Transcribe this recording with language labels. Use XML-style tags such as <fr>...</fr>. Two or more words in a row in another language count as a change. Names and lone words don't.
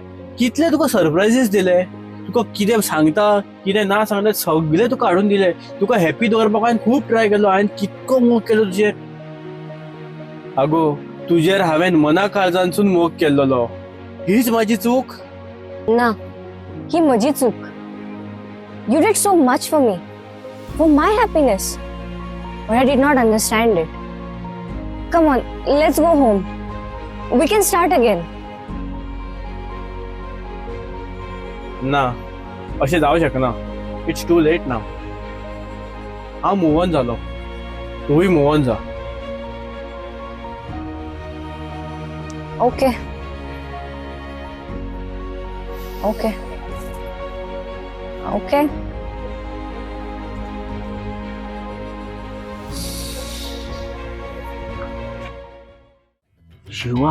<kok>कितले तुका सरप्रायजीस दिले. तुका कितें सांगता कितें ना सांगता सगळें तुका हाडून दिलें. तुका हॅपी दवरपाक हांवें खूब ट्राय केलो. हांवें कितको मोग केलो तुजेर. आगो तुजेर हांवें मना काळजांसून मोग केल्लो. हीच म्हाजी चूक. ना ही म्हजी चूक.</kok> <en>You did so much for me, for my happiness, but I did not understand it. Come on, let's go home. We can start again.</en> <kok>ना अशें जावं शकना.</kok> <en>it's too late now. हांव move on जालो.</en> <kok>तूंय</kok> <en>move on</en> <kok>जा.</kok> <en>okay okay okay</en> <kok>शिवा</kok>